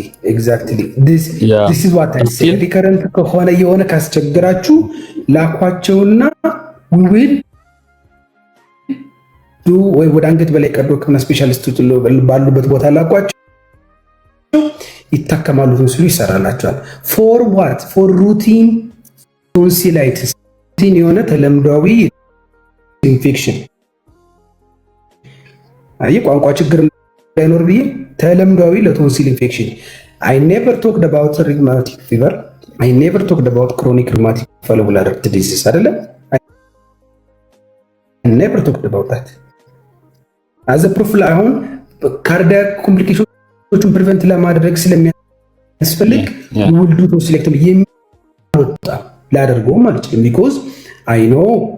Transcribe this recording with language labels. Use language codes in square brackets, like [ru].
[en] ኤግዛክትሊ ዲስ ኢዝ ዋት አይ ሴ። [am] ሪከረንት ከሆነ የሆነ ካስቸግራችሁ ላኳቸውና ዊል ወይ ወደ አንገት በላይ ቀዶ ሕክምና ስፔሻሊስቶች ባሉበት ቦታ ላኳቸው፣ ይታከማሉ፣ ቶንሲሉ ይሰራላቸዋል። [en] ፎር ዋት? ፎር ሩቲን ቶንሲላይትስ [am] የሆነ ተለምዷዊ ኢንፌክሽን አይ ቋንቋ ችግር እንዳይኖር ብዬ ተለምዷዊ ለቶንሲል ኢንፌክሽን [en] I never talked about rheumatic fever. I never talked about chronic rheumatic valvular disease [am] አይደለም [en] I never talked about that. [am] as a proof አሁን ካርዲያክ ኮምፕሊኬሽኖችን ፕሪቨንት ለማድረግ ስለሚያስፈልግ [en] will do tonsillectomy [am] የሚወጣ ላደርገው ማለት ነው [en] because I know